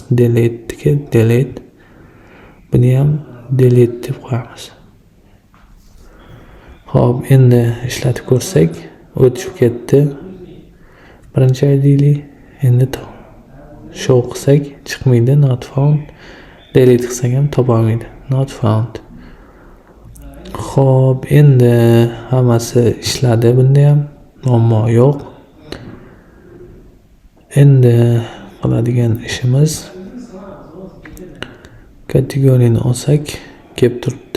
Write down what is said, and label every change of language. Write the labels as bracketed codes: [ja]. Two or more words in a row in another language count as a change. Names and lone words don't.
[uz] Delete. Buni ham delete deb qo'yamiz. Xo'p, endi ishlatib ko'rsak, o'tib ketdi. Birinchi ID'li endi show qilsak chiqmaydi, [en] not found. [uz] Delete qilsak ham topolmaydi, [en] not found. [uz] Xo'p, endi hammasi ishladi, bunda ham muammo yo'q. Endi qiladigan ishimiz kategoriyani olsak, kelib turibdi.